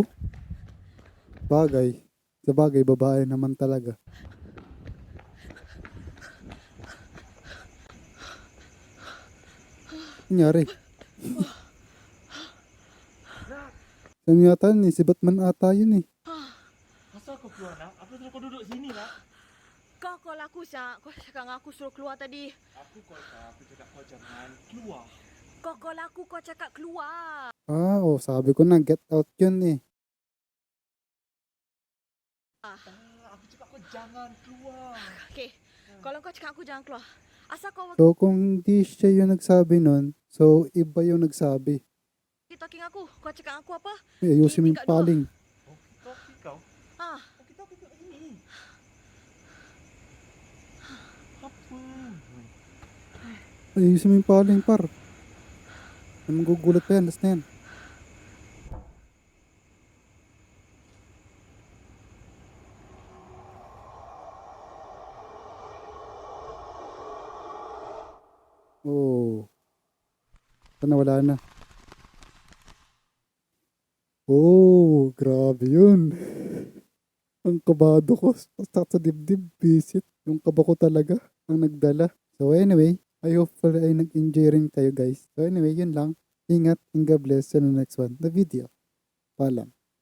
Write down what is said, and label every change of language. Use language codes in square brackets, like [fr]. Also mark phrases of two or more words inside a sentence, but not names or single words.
[tl] Bagay. Sa bagay, babae naman talaga. Nangyari. Saan yata ni? Si Batman ata yun eh. [ms] Asal kau keluar nak? Apa suruh kau duduk sini nak? Kau call aku, Syak. Kau cakap dengan aku suruh keluar tadi. Aku call kau, aku cakap kau jangan keluar. Kau call aku, kau cakap keluar. [tl] Sabi ko na, [en] get out [tl] yun eh. [ms] Aku jangan keluar. Okay, kalau kau cakap aku jangan keluar. Asal kau [tl] So kung hindi siya yung nagsabi nun, so iba yung nagsabi. [ms] talking aku. Kau cakap aku apa? [tl] Ayusin mo yung [ms] Tingkat dua. [tl] paling. [ms] Okey kau. Ah, Okey kat sini. Apa? [tl] Ayusin mo yung paling, par. Anong gugulat pa yan? Last na yan. Oh. Sana wala na. Oh, grabe yun. Ang kabado ko. Sa dibdib, visit. Yung kaba ko talaga ang nagdala. [en] So anyway, I hope [tl] ay nag-enjoy rin kayo guys. [en] So anyway, [tl] yun lang. Ingat [en] and God bless. See you in the next one. The video. Paalam.